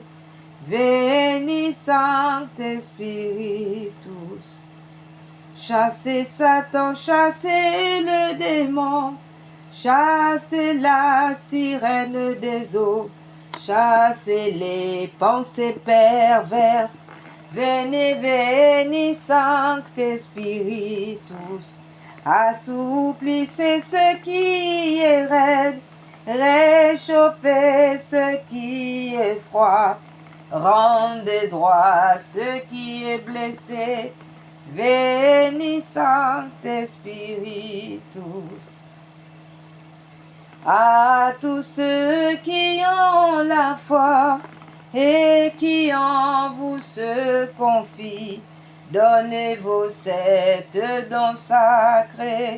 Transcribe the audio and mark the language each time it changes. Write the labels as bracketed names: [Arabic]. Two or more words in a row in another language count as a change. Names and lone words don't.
[Latin] Veni Sancte Spiritus. [French] Chassez Satan, chassez le démon, chassez la sirène des eaux, chassez les pensées perverses. [Latin] Veni, veni Sancte Spiritus. [French] Assouplissez ce qui est raide, réchauffez ce qui est froid, rendez droit ce qui est blessé. [Latin] Veni Sancte Spiritus. [French] À tous ceux qui ont la foi et qui en vous se confient, donnez vos 7 dons sacrés.